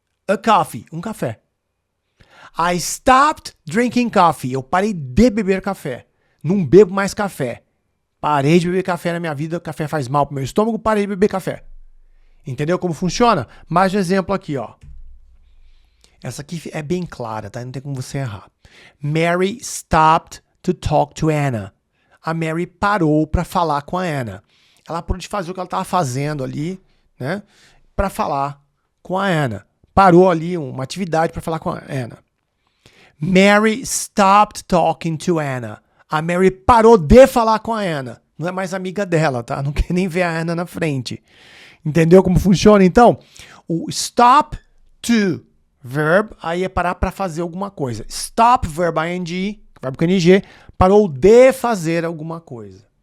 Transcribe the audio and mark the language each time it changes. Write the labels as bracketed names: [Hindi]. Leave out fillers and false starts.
[English] A coffee, [Portuguese] um café. [English] I stopped drinking coffee, [Portuguese] eu parei de beber café. Não bebo mais café. Parei de beber café na minha vida, café faz mal pro meu estômago, parei de beber café. Entendeu como funciona? Mais um exemplo aqui, ó. Essa aqui é bem clara, tá? Não tem como você errar. [English] Mary stopped to talk to Anna. [Portuguese] A Mary parou para falar com a Anna. Ela parou de fazer o que ela estava fazendo ali, né? Para falar com a Anna. Parou ali uma atividade para falar com a Anna. [English] Mary stopped talking to Anna. [Portuguese] A Mary parou de falar com a Anna. Não é mais amiga dela, tá? Não quer nem ver a Anna na frente. Entendeu como funciona? Então, o stop to verb, aí é parar para fazer alguma coisa. Stop, verbo ing, verbo com ing, parou de fazer alguma coisa.